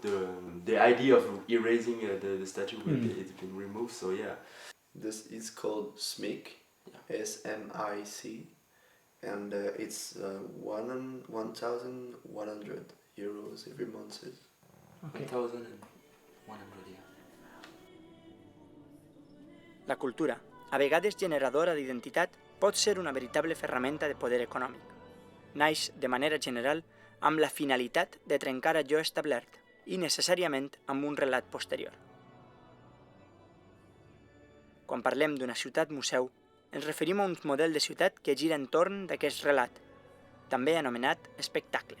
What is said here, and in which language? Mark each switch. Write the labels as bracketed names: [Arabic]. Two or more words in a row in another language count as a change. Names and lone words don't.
[English] The idea of erasing the statue, it's been removed. So yeah. This is called SMIC, SMIC, and it's 1,100 euros every month. 1,100, yeah. [Catalan] La cultura, a vegades generadora d'identitat, pot ser una veritable ferramenta de poder econòmic. Naix, de manera general, amb la finalitat de trencar allò establert i necessàriament amb un relat posterior. Quan parlem d'una ciutat-museu, ens referim a un model de ciutat que gira entorn d'aquest relat, també anomenat espectacle.